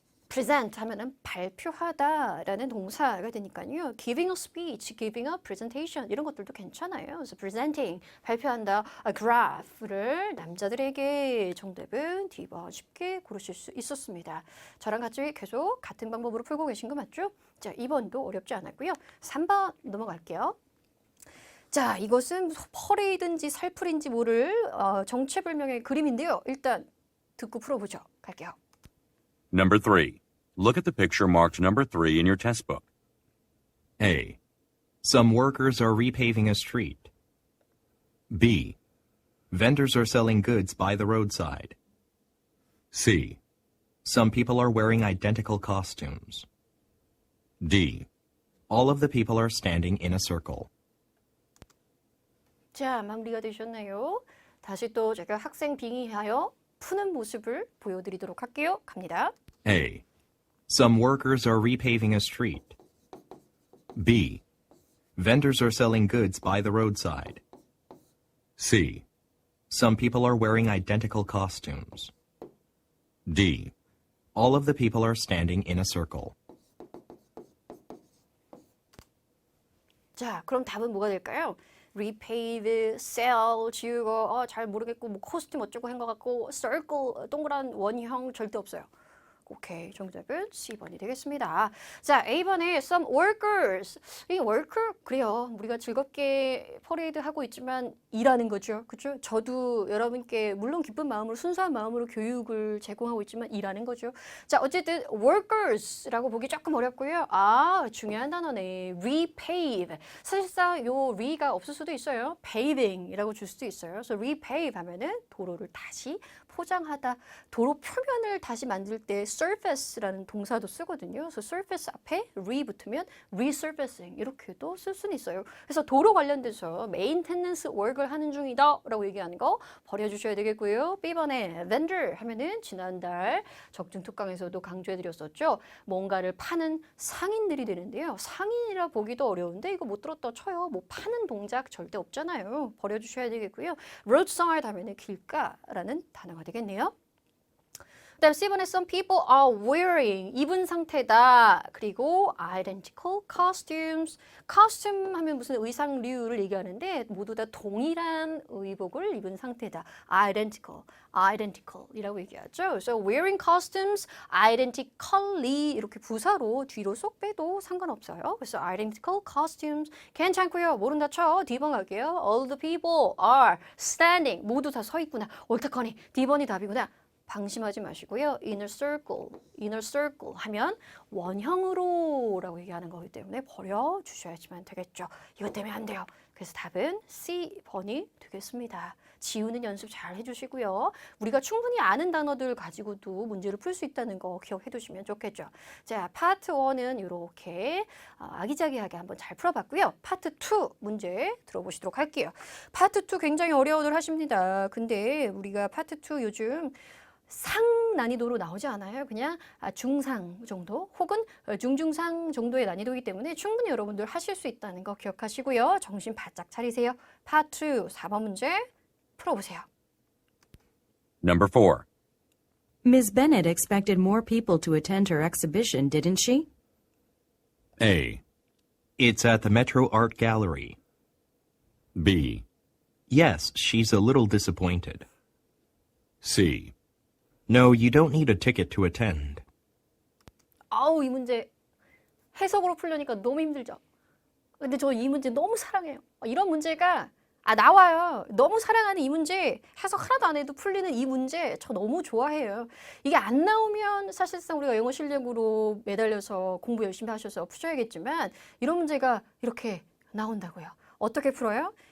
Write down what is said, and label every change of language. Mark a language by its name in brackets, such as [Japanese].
[Korean] present 하면은 발표하다라는 동사가 되니까요. [English] giving a speech, giving a presentation [Korean] 이런 것들도 괜찮아요. 그래서 presenting 발표한다, a graph를 남자들에게 정답은 D번 쉽게 고르실 수 있었습니다. 저랑 같이 계속 같은 방법으로 풀고 계신 거 맞죠? 자, 2번도 어렵지 않았고요. 3번 넘어갈게요. 자, 이것은 퍼레이든지 살풀인지 모를 정체불명의 그림인데요. 일단 듣고 풀어보죠. 갈게요. [English] Number 3. Look at the picture marked number 3 in your test book. A. Some workers are repaving a street. B. Vendors are selling goods by the roadside. C. Some people are wearing identical costumes. D. All of the people are standing in a circle. [Korean] 자, 마무리가 되셨나요? 다시 또 제가 학생 빙의하여 푸는 모습을 보여드리도록 할게요. 갑니다. [English] A. Some workers are repaving a street. B. Vendors are selling goods by the roadside. C. Some people are wearing identical costumes. D. All of the people are standing in a circle. [Korean] 자, 그럼 답은 뭐가 될까요? repave, sell, 지우고 잘 모르겠고 뭐 코스튬 어쩌고 한 것 같고 circle, 동그란 원형 절대 없어요. 오케이, 정답은 C번이 되겠습니다. 자, A번에 [English] some workers. [Korean] 이 worker, 그래요. 우리가 즐겁게 퍼레이드 하고 있지만 일하는 거죠. 그죠? 저도 여러분께 물론 기쁜 마음으로 순수한 마음으로 교육을 제공하고 있지만 일하는 거죠. 자, 어쨌든 workers라고 보기 조금 어렵고요. 중요한 단어네. repave. 사실상 요 re가 없을 수도 있어요. paving이라고 줄 수도 있어요. 그래서 repave 하면은 도로를 다시 포장하다, 도로 표면을 다시 만들 때 surface라는 동사도 쓰거든요. 그래서 surface 앞에 re 붙으면 resurfacing 이렇게도 쓸 수는 있어요. 그래서 도로 관련돼서 maintenance work을 하는 중이다 라고 얘기하는 거 버려주셔야 되겠고요. B번에 vendor 하면은 지난달 적중 특강에서도 강조해드렸었죠. 뭔가를 파는 상인들이 되는데요. 상인이라 보기도 어려운데 이거 못 들었다 쳐요. 뭐 파는 동작 절대 없잖아요. 버려주셔야 되겠고요. roadside 하면은 길가라는 단어가 되겠네요. 그다음 C번에 [English] some people are wearing [Korean] 입은 상태다. [English] 그리고 identical costumes. [Korean] costume 하면 무슨 의상류를 얘기하는데 모두 다 동일한 의복을 입은 상태다. identical이라고 얘기하죠. 그래서 [English] wearing costumes identically [Korean] 이렇게 부사로 뒤로 쏙 빼도 상관없어요. 그래서 identical costumes 괜찮고요. 모른다 쳐. D번 갈게요. [English] all the people are standing [Korean] 모두 다 서 있구나. 옳다커니 D번이 답이구나. 방심하지 마시고요. inner circle 하면 원형으로라고 얘기하는 거기 때문에 버려주셔야지만 되겠죠. 이것 때문에 안 돼요. 그래서 답은 C번이 되겠습니다. 지우는 연습 잘 해주시고요. 우리가 충분히 아는 단어들 가지고도 문제를 풀 수 있다는 거 기억해 두시면 좋겠죠. 자, 파트 1은 이렇게 아기자기하게 한번 잘 풀어봤고요. 파트 2 문제 들어보시도록 할게요. 파트 2 굉장히 어려워들 하십니다. 근데 우리가 파트 2 요즘 상 난이도로 나오지 않아요. 그냥 중상 정도 혹은 중중상 정도의 난이도이기 때문에 충분히 여러분들 하실 수 있다는 거 기억하시고요. 정신 바짝 차리세요. 파트 2 4번 문제 풀어보세요. [English] Number 4. Ms. Bennett expected more people to attend her exhibition, didn't she? A. It's at the Metro Art Gallery. B. Yes, she's a little disappointed. C. No, you don't need a ticket to attend. [Korean] 이 문제 해석으로 풀려니까 너무 힘들죠. 근데 저 이 문제 너무 사랑해요. 이런 문제가 나와요. 너무 사랑하는 이 문제, 해석 하나도 안 해도 풀리는 이 문제 저 너무 좋아해요. 이게 안 나오면 사실상 우리가 영어 실력으로 매달려서 공부 열심히 하셔서 푸셔야겠지만 이런 문제가 이렇게 나온다고요. 어떻게 풀어요?